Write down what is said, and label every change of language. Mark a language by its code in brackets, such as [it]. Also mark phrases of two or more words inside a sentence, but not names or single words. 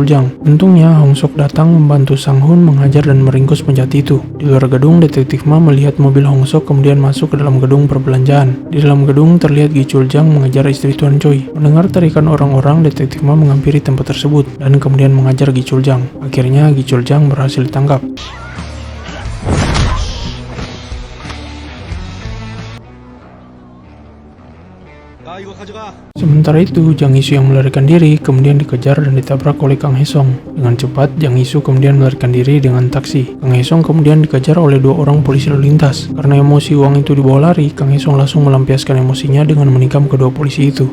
[id] Untungnya Hong Sok datang membantu Sang-hun mengajar dan meringkus penjahat itu. Di luar gedung, detektif Ma melihat mobil Hong Sok kemudian masuk ke dalam gedung perbelanjaan. Di dalam gedung terlihat Gi Chul-jang mengejar istri Tuan Choi. Mendengar teriakan orang-orang, detektif Ma menghampiri tempat tersebut dan kemudian mengajar Gi Chul-jang. Akhirnya Gi Chul-jang berhasil ditangkap. [ko] 야, 이거 가져가. [id] Sementara itu, Jang Isu yang melarikan diri kemudian dikejar dan ditabrak oleh Kang Hye-sung. Dengan cepat, Jang Isu kemudian melarikan diri dengan taksi. Kang Hye-sung kemudian dikejar oleh dua orang polisi lalu lintas. Karena emosi uang itu dibawa lari, Kang Hye-sung langsung melampiaskan emosinya dengan menikam kedua polisi itu.